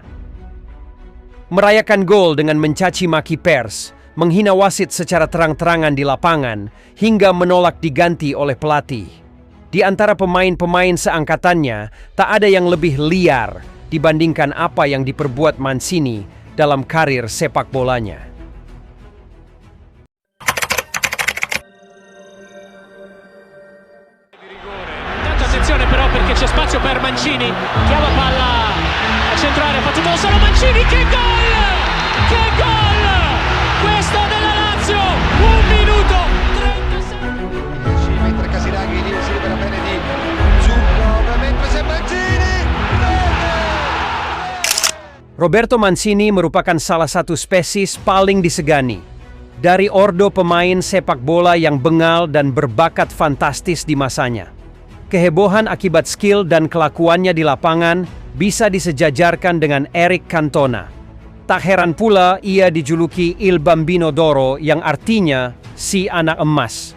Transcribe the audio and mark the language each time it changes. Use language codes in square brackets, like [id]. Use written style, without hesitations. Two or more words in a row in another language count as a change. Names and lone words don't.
[id] Merayakan gol dengan mencaci maki pers, menghina wasit secara terang-terangan di lapangan, hingga menolak diganti oleh pelatih. Di antara pemain-pemain seangkatannya, tak ada yang lebih liar dibandingkan apa yang diperbuat Mancini dalam karir sepak bolanya. [it] Attenzione però perché c'è spazio per Mancini, chiama palla a centrare, ha fatto da solo Mancini, che gol! Che gol! Questo della Lazio, 1 minuto 36. Mentre Casinaghi si libera bene di Zucco, mentre c'è Mancini. [id] Roberto Mancini merupakan salah satu spesies paling disegani dari ordo pemain sepak bola yang bengal dan berbakat fantastis di masanya. Kehebohan akibat skill dan kelakuannya di lapangan bisa disejajarkan dengan Eric Cantona. Tak heran pula ia dijuluki Il Bambino d'Oro yang artinya si anak emas.